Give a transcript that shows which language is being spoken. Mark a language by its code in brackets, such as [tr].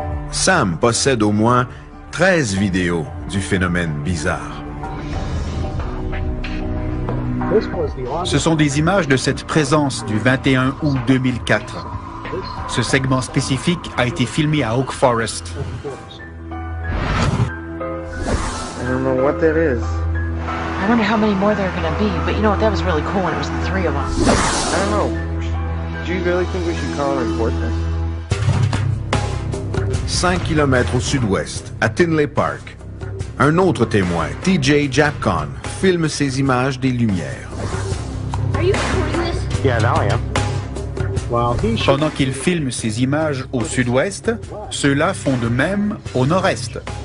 [fr] Sam possède au moins 13 vidéos du phénomène bizarre. Ce sont des images de cette présence du 21 août 2004. Ce segment spécifique a été filmé à Oak Forest. [en] I don't know what that is. I wonder how many more there are gonna be, but you know what, that was really cool when it was the 3 of us. I don't know. Do you really think we should call and report this? [fr] 5 km au sud-ouest, à Tinley Park, un autre témoin, TJ Japcon, filme ces images des lumières. [en] Are you recording this? Yeah, now I am. [fr] Pendant qu'il filme ces images au sud-ouest, ceux-là font de même au nord-est.